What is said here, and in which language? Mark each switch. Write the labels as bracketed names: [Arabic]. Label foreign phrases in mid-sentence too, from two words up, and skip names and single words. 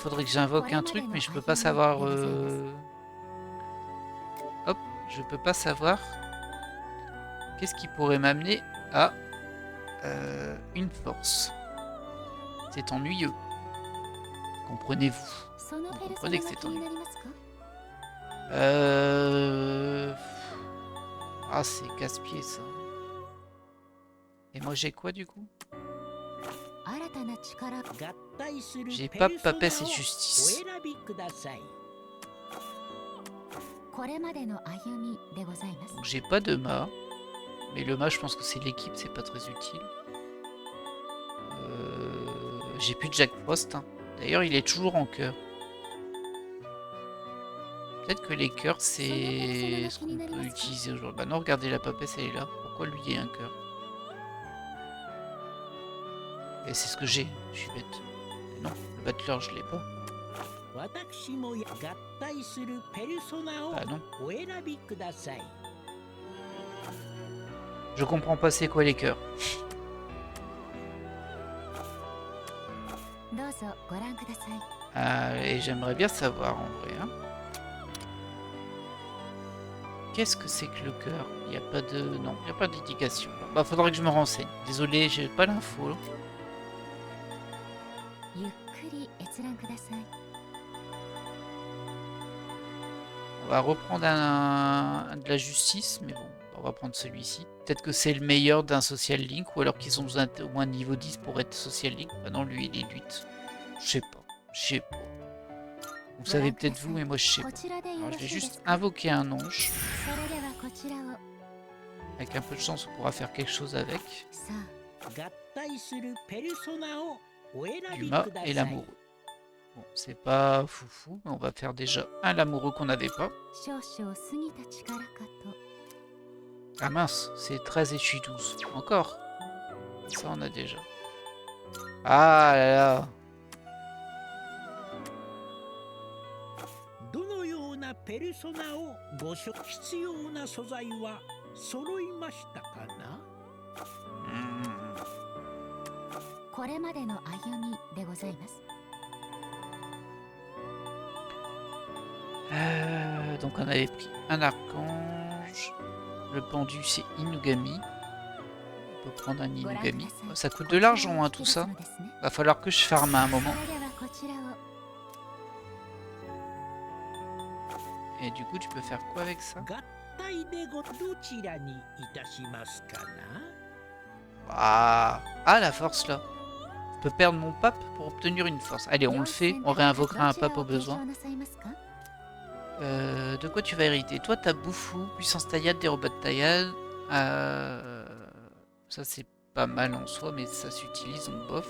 [French] Faudrait que j'invoque un truc, mais je peux pas savoir... je peux pas savoir qu'est-ce qui pourrait m'amener à une force. C'est ennuyeux. Comprenez-vous? [Japanese] そのペルソ [French] comprenez [Japanese] ナ [French] que [Japanese] が [French] c'est [Japanese] 気にな [French] ennuyeux. [Japanese] りますか？ [French] Ah, c'est casse-pied ça. Et moi j'ai quoi du coup? [Japanese] 新たな力 [French] J'ai pas papesse et justice. [Japanese] これまでの歩みでございます。 [French] Donc j'ai pas de mât. Mais le mât, je pense que c'est l'équipe, c'est pas très utile. J'ai plus de Jack Frost. Hein. D'ailleurs, il est toujours en cœur. Peut-être que les cœurs, c'est ce qu'on peut utiliser aujourd'hui. Bah non, regardez, la papesse, elle est là. Pourquoi lui, il y a un cœur? Et c'est ce que j'ai. Je suis bête. Mais non, le battleur, je l'ai pas. Bah non. Je comprends pas c'est quoi les cœurs. [Japanese] どうぞご覧ください。 [French] Ah, et j'aimerais bien savoir en vrai. Hein. Qu'est-ce que c'est que le cœur? Il n'y a pas de... Non, il n'y a pas d'indication. Bah, faudrait que je me renseigne. Désolé, j'ai pas l'info. [Japanese] ゆっくり閲覧ください。 [French] On va reprendre de la justice, mais bon, on va prendre celui-ci. Peut-être que c'est le meilleur d'un [English] social link, [French] ou alors qu'ils ont besoin au moins de niveau 10 pour être [English] social link. [French] Bah non, lui, il est 8. Je sais pas. Je sais pas. Vous savez peut-être vous, mais moi je sais pas. [Japanese] こちらでよ [French] Alors, [Japanese] ろ [French] je vais [Japanese] しいです [French] juste [Japanese] か？ [French] invoquer un ange. [Japanese] それではこちらを。 [French] Avec un peu de chance, on pourra faire quelque chose avec. [Japanese] さあ、 [French] Yuma et l'amoureux. Bon, c'est pas foufou, mais on va faire déjà un l'amoureux qu'on n'avait pas. [Japanese] 少々過ぎた力かと。 [French] Ah mince, c'est 13 et je suis 12. Encore. Ça, on a déjà. Ah là là. [Japanese] どのようなペルソナをご所必要な素材は揃いましたかな？これまでの歩みでございます。 [French] Donc on avait pris un archange. Le pendu c'est Inugami. On peut prendre un Inugami. Ça coûte de l'argent hein, tout ça. Va falloir que je farme à un moment. [Japanese] それではこちらを。 [French] Et du coup tu peux faire quoi avec ça? [Japanese] 合体でどちらにいたしますかな？ [French] Ah, la force là. Je peux perdre mon pape pour obtenir une force. Allez, on le fait. On réinvoquera un pape au besoin. De quoi tu vas hériter? Toi, t'as Boufou, puissance taillade, dérobat de taillade. Ça, c'est pas mal en soi, mais ça s'utilise, on bof.